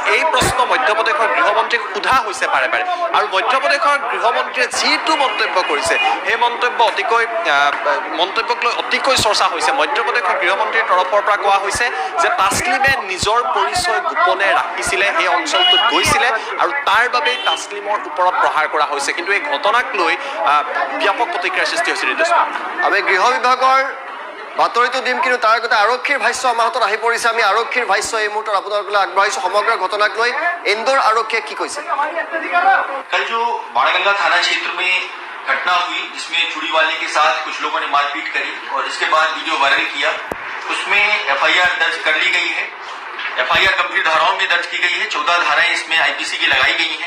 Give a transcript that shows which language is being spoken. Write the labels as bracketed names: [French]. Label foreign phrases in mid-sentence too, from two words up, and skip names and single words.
[Assamese] এই প্ৰশ্ন মধ্যপ্ৰদেশৰ গৃহমন্ত্ৰীক সোধা হৈছে বাৰে বাৰে আৰু মধ্যপ্ৰদেশৰ গৃহমন্ত্ৰীয়ে যিটো মন্তব্য কৰিছে সেই মন্তব্যক লৈ অতিকৈ চৰ্চা হৈছে মধ্যপ্ৰদেশৰ গৃহমন্ত্ৰীৰ তৰফৰ পৰা কোৱা হৈছে যে তাছলিমে নিজৰ পৰিচয় গোপনে ৰাখিছিলে এই অঞ্চলটোত গৈছিলে আৰু তাৰ বাবে তাছলিমৰ ওপৰত প্ৰহাৰ কৰা হৈছে কিন্তু এই ঘটনাক লৈ ব্যাপক প্ৰতিক্ৰিয়াৰ সৃষ্টি হৈছিল আমি গৃহ বিভাগৰ বাতৰিটো দিম, কিন্তু তাৰ আগতে আৰক্ষীৰ ভাষ্য আমাৰ হাতত আহি পৰিছে। আমি আৰক্ষীৰ ভাষ্য এই মুহূৰ্তত আপোনালোকলৈ আগবঢ়াইছোঁ। সমগ্ৰ ঘটনাক লৈ ইন্দোৰ আৰক্ষীয়ে কি কৈছে? [Hindi] कल जो बाड़गंगा थाना क्षेत्र में घटना हुई जिसमें चूड़ी वाले के साथ कुछ लोगों ने मारपीट करी और इसके बाद वीडियो वायरल किया, उसमें एफआईआर दर्ज कर ली गई है। एफआईआर गंभीर धाराओं में दर्ज की गई है। 14 धाराएं इसमें आईपीसी की लगाई गई हैं।